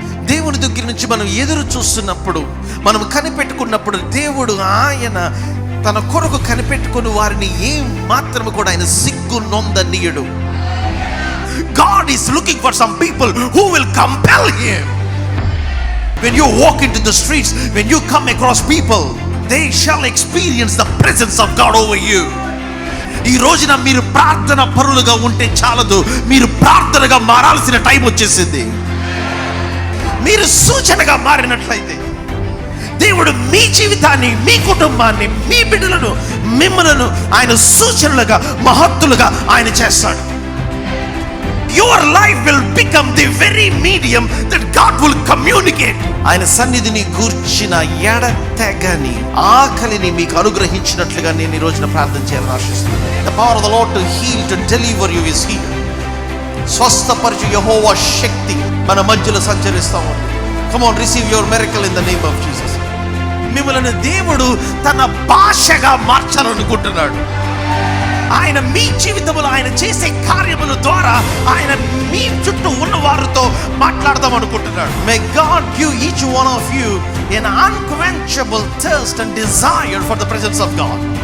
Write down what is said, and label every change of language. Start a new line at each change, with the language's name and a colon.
Telugu: దేవుడి దగ్గర నుంచి మనం ఎదురు చూస్తున్నప్పుడు, మనం కనిపెట్టుకున్నప్పుడు, దేవుడు ఆయన తన కొరకు కనిపెట్టుకుని వారిని ఏం మాత్రము కూడా ఆయన సిగ్గు నొందనీయడు.
English: God is looking for some people who will compel him. When you walk into the streets, when you come across people, they shall experience the presence of God over you.
Telugu: ఈ రోజున మీరు ప్రార్థన పరులుగా ఉంటే చాలదు, మీరు ప్రార్థనగా మారాల్సిన టైం వచ్చేసింది. మీరు సూచనగా మారినట్లయితే దేవుడు మీ జీవితాన్ని, మీ కుటుంబాన్ని, మీ బిడ్డలను, మిమ్మలను ఆయన సూచనలుగా, మహత్తులుగా ఆయన చేస్తాడు.
English: Your life will become the very medium that God will communicate.
Telugu: ఆయన సన్నిధిని గూర్చిన ఎడతెగని ఆకలిని మీకు అనుగ్రహించినట్లుగా నేను ఈ రోజున ప్రార్థన చేయాలని ఆశిస్తున్నాను.
English: The power of the Lord to heal, to deliver you is here.
Telugu: స్వస్థపరచు యెహోవా శక్తి మన మధ్యలో సంచరిస్తా ఉంది.
English: Come on, receive your miracle in the name of Jesus.
Telugu: మిమ్మల్ని దేవుడు తన భాషగా మార్చాలనుకుంటున్నాడు. ఆయన మీ జీవితంలో ఆయన చేసే కార్యముల ద్వారా ఆయన మీ చుట్టూ ఉన్న వారితో మాట్లాడదాం అనుకుంటున్నాడు.
English: May God give each one of you an unquenchable thirst and desire for the presence of God.